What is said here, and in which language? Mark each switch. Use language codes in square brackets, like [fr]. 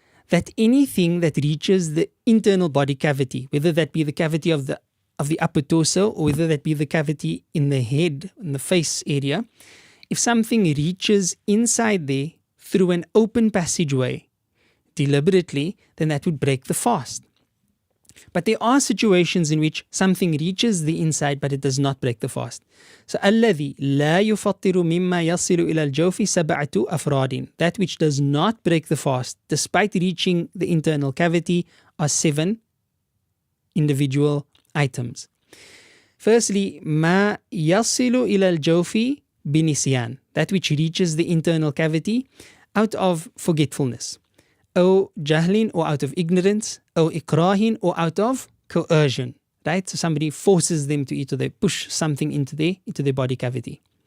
[en] that anything that reaches the internal body cavity, whether that be the cavity of the upper torso or whether that be the cavity in the head, in the face area, if something reaches inside there through an open passageway deliberately, then that would break the fast. But there are situations in which something reaches the inside but it does not break the fast. [ar] So الذي لا يفطر مما يصل إلى الجوف سبعة أفراد. [en] That which does not break the fast despite reaching the internal cavity are 7 individual items. [ar] Firstly, ما يصل إلى الجوف بنسيان. [en] That which reaches the internal cavity out of forgetfulness. [ar] أو جهل, [en] or out of ignorance, [ar] أو إكراه, [en] or out of coercion, right? So somebody forces them to eat, or they push something into their body cavity.